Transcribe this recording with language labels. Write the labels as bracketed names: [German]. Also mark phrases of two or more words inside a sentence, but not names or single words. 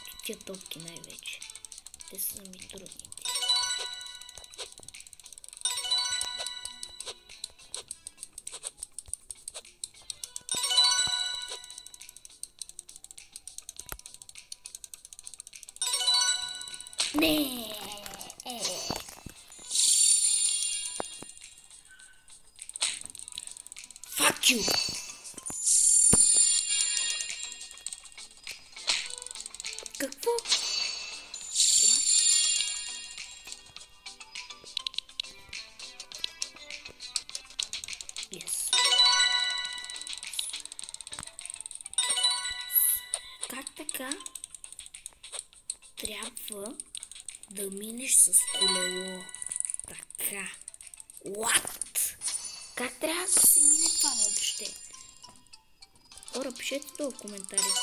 [Bulgarian] тия топки най-вече. Те са ми трудните. Не! [English] Fuck you! [Bulgarian] Какво? [English] What? Yes. [Bulgarian] Как така? Трябва да минеш с колело. Така. What? Как трябва да се мине това въобще? Хора, пишете долу в коментарите.